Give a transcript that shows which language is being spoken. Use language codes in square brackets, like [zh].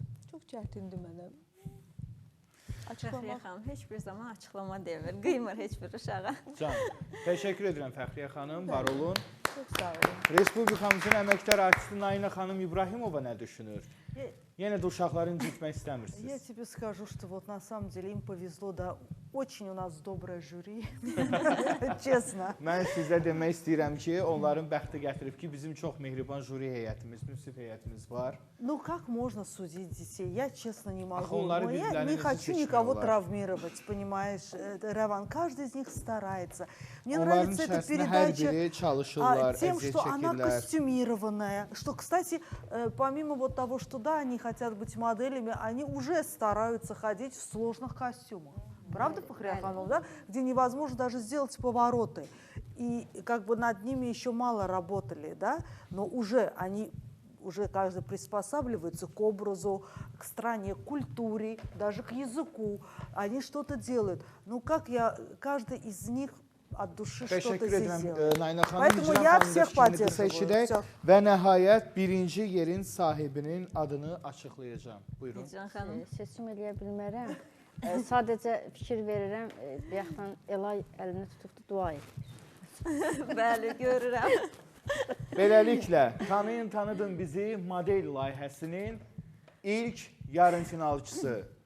[az] Çox çətindir mənə. Fəxriyə xanım heç bir zaman açıqlama demir, qıymır heç bir uşağa. Can, təşəkkür edirəm Fəxriyə xanım, var olun. Çox sağ olun. Respublikamızın əməkdar artisti Nayna xanım İbrahimova nə düşünür? Yenə də uşaqları incitmək istəmirsiniz. [ru] Я тебе скажу, что вот на самом деле им повезло, да, очень у нас доброе жюри, честно. [az] Mən sizə demək istəyirəm ki, onların bəxti gətirib ki, bizim çox mehriban jüri heyətimiz, münsif heyətimiz var. [ru] Ну как можно судить детей? Я честно не могу. [az] onları [ru] Я не хочу никого травмировать, понимаешь, Раван. Каждый из них старается. Мне нравится эта передача тем, что она костюмированная. Что, кстати, помимо вот того, что да, они хотят быть моделями, они уже стараются ходить в сложных костюмах. Правда, Фахрия Ханум, да? Где невозможно даже сделать повороты. И как бы над ними еще мало работали, да? Но уже они каждый приспосабливается к образу, к стране, к культуре, даже к языку. Они что-то делают. Ну, каждый из них от duşu что-то здесь делает. Поэтому я всех поддерживаю. [az] Və nəhayət birinci yerin sahibinin adını açıqlayacağam. Buyurun. Seçim eləyə bilmərəm. Sadəcə fikir verirəm, bayaqdan Elay əlini tutubdu, dua edir. Bəli, görürəm. Beləliklə, tanıyın bizi model layihəsinin ilk yarımfinalçısı.